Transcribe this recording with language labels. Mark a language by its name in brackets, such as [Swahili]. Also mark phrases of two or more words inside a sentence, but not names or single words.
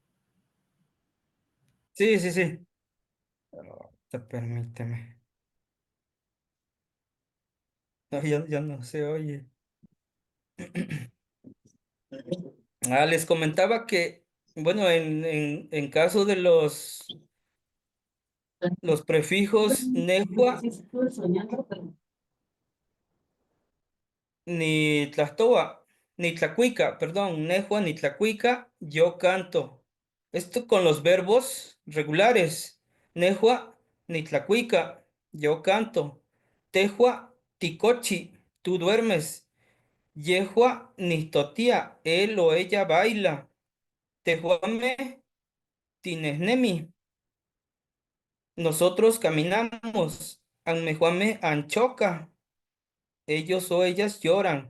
[Spanish] Sí. Permíteme. No, ya no se oye. Les comentaba que, bueno, en caso de los prefijos [Nahuatl languages] nehua ni tlastoa, ni tlacuica, [Spanish] perdón, [Nahuatl languages] nehua ni tlacuica, [Spanish] yo canto. Esto con los verbos regulares. [Nahuatl languages] Nehua ni tlacuica, [Spanish] yo canto. [Nahuatl languages] Tehua ticochi, [Spanish] tú duermes. [Nahuatl languages] Yehua nistotía, [Spanish] él o ella baila. [Nahuatl languages] Tehuame tinesnemi, [Spanish] nosotros caminamos. [Nahuatl languages] Anmejuame anchoca. [Spanish] Ellos o ellas lloran.